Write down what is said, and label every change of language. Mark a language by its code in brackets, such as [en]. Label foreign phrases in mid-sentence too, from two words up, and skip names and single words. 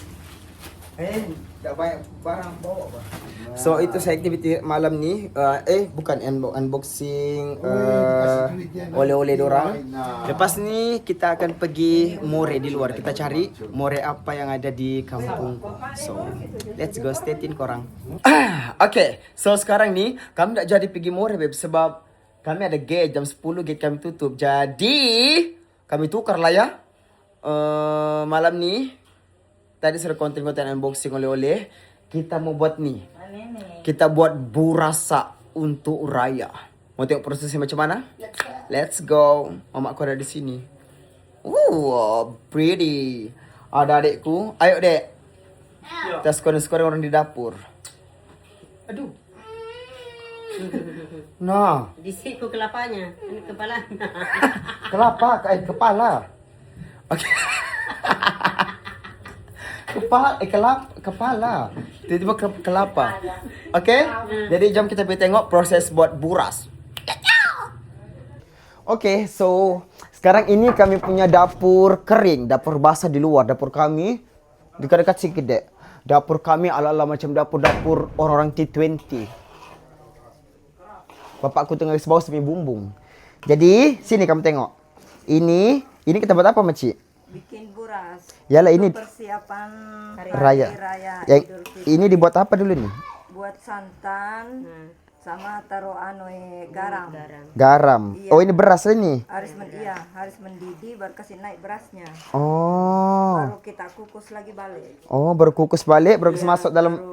[ms] Dah banyak barang bawa apa? So itu saya aktiviti malam ni. Bukan unboxing oleh-oleh dorang. Lepas ni kita akan pergi more di luar. Kita cari more apa yang ada di kampung. [en] So let's go, stay tune korang. [ms] Okay, so sekarang ni kami tak jadi pergi more babe sebab kami ada gate jam 10 gate kami tutup. Jadi kami tukar lah ya. Malam ni tadi sudah konten-konten unboxing oleh-oleh. Kita mau buat ni. Kita buat burasa untuk raya. Mau tengok prosesnya macam mana? [en] Let's go. [ms] Mama aku ada di sini. Pretty. Ada adikku. Ayo dek. Kita skoreng-skoreng orang di dapur. Aduh. Nah. Di siku kelapanya, ini kepalanya. Kelapa, kepala. Okay. Kepala. Tiba-tiba kelapa. Okay? Jadi jom kita pergi tengok proses buat buras. Okay, so sekarang ini kami punya dapur kering, dapur basah di luar. Dapur kami dekat-dekat sikit dek. Dapur kami ala-ala macam dapur-dapur orang-orang T20. Bapakku tengah bawah sampai bumbung. Jadi sini kamu tengok. Ini kita buat apa makcik? [id] Bikin buras. Yalah ini Persiapan raya. Yang Idul Fitri. ini dibuat apa dulu nih? Buat santan sama taruh garam. Garam. Iya. [ms] Oh ini beras ini. [id] Harus mendidih baru kasih naik berasnya. Oh. Baru kita kukus lagi balik. [ms] Oh baru kukus balik, baru [id] Iya, masuk dalam